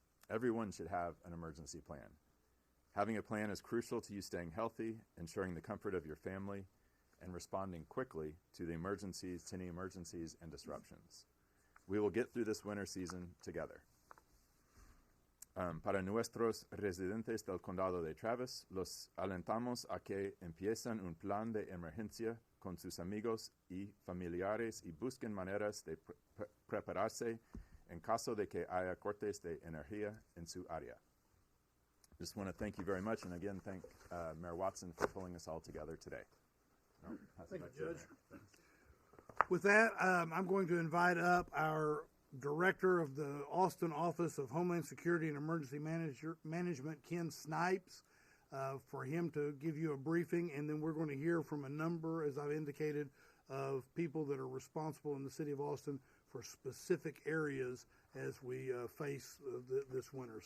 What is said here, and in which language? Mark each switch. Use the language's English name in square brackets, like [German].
[English] Everyone should have an emergency plan. Having a plan is crucial to you staying healthy, ensuring the comfort of your family, and responding quickly to any emergencies and disruptions. We will get through this winter season together. [Spanish] Para nuestros residentes del condado de Travis, los alentamos a que empiecen un plan de emergencia con sus amigos y familiares y busquen maneras de prepararse en caso de que haya cortes de energía en su área. [English] Just want to thank you very much, and again, thank Mayor Watson for pulling us all together today. Thank you, Judge. With that, I'm going to invite up our Director of the Austin Office of Homeland Security and Emergency Management, Ken Snipes, for him to give you a briefing, and then we're going to hear from a number, as I've indicated, of people that are responsible in the City of Austin for specific areas as we face this winter.